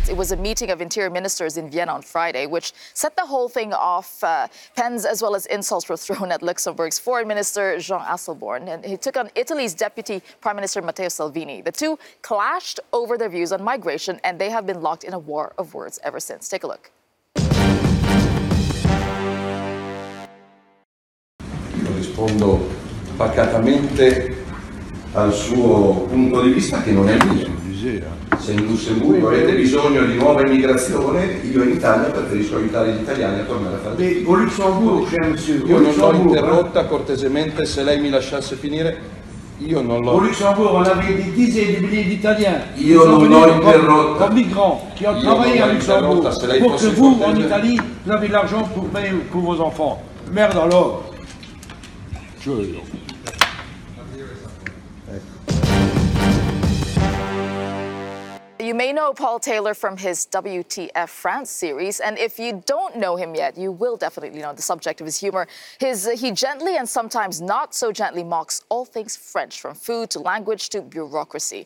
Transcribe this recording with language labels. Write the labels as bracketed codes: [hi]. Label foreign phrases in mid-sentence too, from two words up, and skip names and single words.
[en] It was a meeting of interior ministers in Vienna on Friday, which set the whole thing off. Pens as well as insults were thrown at Luxembourg's foreign minister, Jean Asselborn, and he took on Italy's deputy prime minister, Matteo Salvini. The two clashed over their views on migration, and they have been locked in a war of words ever since. Take a look. [it] Io rispondo pacatamente al suo punto di vista che non è mio. Se in Lussemburgo avete bisogno di nuova immigrazione, io in Italia preferisco aiutare gli italiani a tornare a fare. Io non l'ho interrotta cortesemente, se lei mi lasciasse finire, io non l'ho. [fr] Au Luxembourg, on avait des dizaines de milliers d'Italiens. [it] Io non l'ho interrotta. [fr] Comme migrants qui ont travaillé à Luxembourg pour que vous, en Italie, vous avez de l'argent pour payer pour vos enfants. Merde alors. [en] You may know Paul Taylor from his WTF France series, and if you don't know him yet, you will definitely know the subject of his humor. He gently and sometimes not so gently mocks all things French, from food to language to bureaucracy.